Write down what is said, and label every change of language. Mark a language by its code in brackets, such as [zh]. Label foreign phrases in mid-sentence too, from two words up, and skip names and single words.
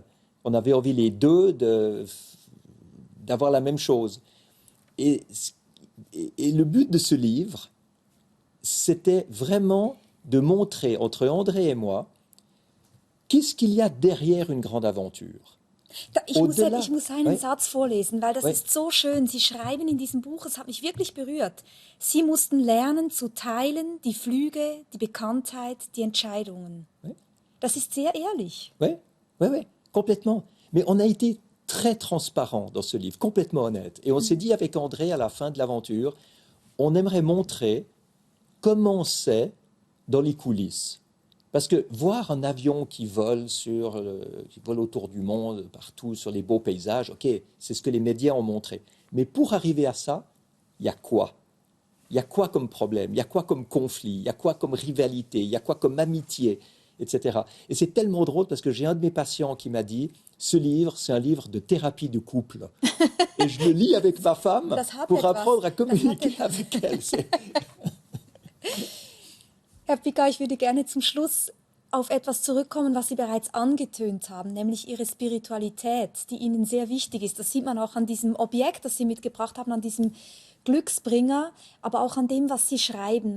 [fr] On avait envie les deux d'avoir la même chose. Et le but de ce livre, c'était vraiment de montrer entre André et moi, qu'est-ce qu'il y a derrière une grande aventure. [de] Ich muss einen Satz vorlesen, weil das ist so schön. Sie schreiben in diesem Buch, es hat mich wirklich berührt. Sie mussten lernen zu teilen, die Flüge, die Bekanntheit, die Entscheidungen. Oui. Das ist sehr ehrlich. [fr] Oui, complètement. Mais on a été très transparent dans ce livre, complètement honnête. Et on s'est dit avec André, à la fin de l'aventure, on aimerait montrer comment c'est dans les coulisses. Parce que voir un avion qui vole autour du monde, partout, sur les beaux paysages, ok, c'est ce que les médias ont montré. Mais pour arriver à ça, il y a quoi? Il y a quoi comme problème? Il y a quoi comme conflit? Il y a quoi comme rivalité? Il y a quoi comme amitié? Etc. Et c'est tellement drôle parce que j'ai un de mes patients qui m'a dit, ce livre, c'est un livre de thérapie de couple. Et je le lis avec ma femme pour apprendre à communiquer avec elle. [de] Herr Piccard, ich würde gerne zum Schluss auf etwas zurückkommen, was Sie bereits angetönt haben, nämlich Ihre Spiritualität, die Ihnen sehr wichtig ist. Das sieht man auch an diesem Objekt, das Sie mitgebracht haben, an diesem Glücksbringer, aber auch an dem, was Sie schreiben.